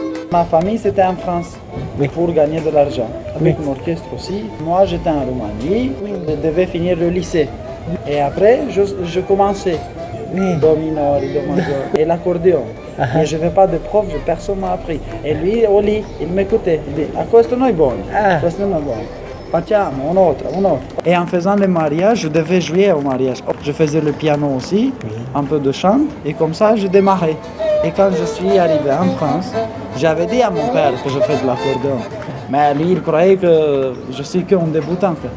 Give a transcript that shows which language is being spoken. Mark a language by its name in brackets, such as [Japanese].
[French] Ma famille c'était en France pour gagner de l'argent, avec un orchestre aussi. Moi j'étais en Roumanie, je devais finir le lycée. Et après je commençais [Italian] do minore, do maggiore [French] et l'accordéon. Et je n'avais pas de prof, personne m'a appris. Et lui au lit, il m'écoutait, il dit, ah, [Italian] questo non è buono, [French] questo non è buono. [Italian] Facciamo un [French] autre. Et en faisant le mariage, je devais jouer au mariage. Je faisais le piano aussi, un peu de chant, et comme ça je démarrais. Et quand je suis arrivé en France, j'avais dit à mon père que je fais de l'accordéon. Mais lui, il croyait que je suis qu'un débutant.